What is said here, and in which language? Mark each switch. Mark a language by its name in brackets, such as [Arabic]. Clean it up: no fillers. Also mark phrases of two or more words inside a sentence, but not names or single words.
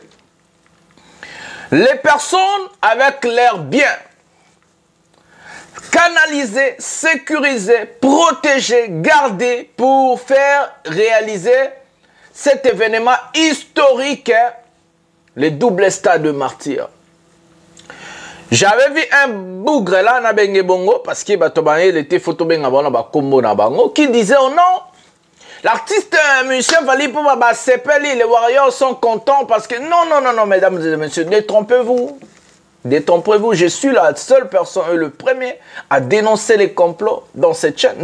[French] Les personnes avec leurs biens canalisés, sécurisés, protégés, gardés pour faire réaliser cet événement historique, le double stade de martyrs. J'avais vu un bougre là, [Lingala] na benge bongo, [French] parce qu'il était photo qui disait oh non, l'artiste musicien Fally Ipupa Sepeli, les Warriors sont contents parce que non, mesdames et messieurs, détrompez-vous. Détrompez-vous, je suis la seule personne, le premier à dénoncer les complots dans cette chaîne.